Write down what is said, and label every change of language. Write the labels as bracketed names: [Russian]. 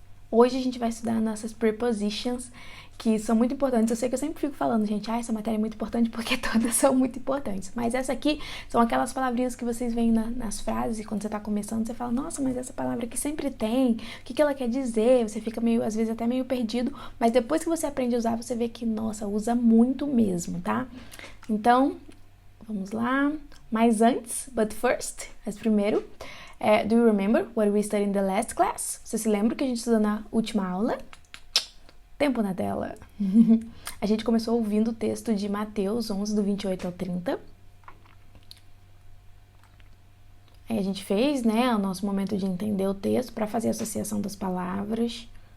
[Portuguese] Hoje a gente vai estudar nossas prepositions, que são muito importantes. Eu sei que eu sempre fico falando, gente, essa matéria é muito importante porque todas são muito importantes. Mas essa aqui são aquelas palavrinhas que vocês veem nas frases, e quando você tá começando, você fala, nossa, mas essa palavra aqui sempre tem, o que ela quer dizer? Você fica meio, às vezes, até meio perdido, mas depois que você aprende a usar, você vê que, nossa, usa muito mesmo, tá? Então, vamos lá. Mas antes, mas primeiro, [English] do you remember what we studied in the last class? [Portuguese] Você se lembra que a gente estudou na última aula? Tempo na tela. A gente começou ouvindo o texto de Mateus 11, do 28 ao 30. Aí a gente fez, o nosso momento de entender o texto para fazer a associação das palavras.